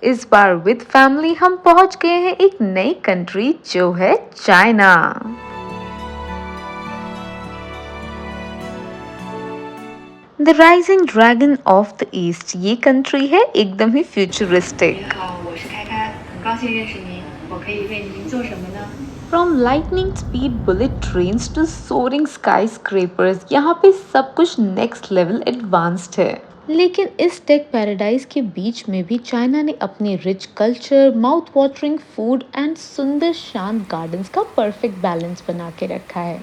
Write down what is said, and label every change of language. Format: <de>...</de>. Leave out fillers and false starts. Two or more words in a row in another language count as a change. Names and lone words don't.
<hi>इस बार</hi> <en>with family</en> <hi>हम पहुंच गए हैं एक नई कंट्री जो है चाइना।</hi> <en>The Rising Dragon of the East</en> <hi>ये कंट्री है एकदम ही फ्यूचरिस्टिक।</hi> <zh>你好，我是开开，很高兴认识您，我可以为您做什么呢？</zh> <en>from lightning speed bullet trains to soaring sky scrapers,</en> <hi>यहाँ पे सब कुछ</hi> <en>next level advanced है।</en> <hi>लेकिन इस</hi> <en>tech paradise</en> <hi>के बीच में भी चाइना ने अपने</hi> <en>rich culture, mouth watering food and</en> <hi>सुंदर शांत गार्डन्स का</hi> <en>perfect balance</en> <hi>बना के रखा है।</hi>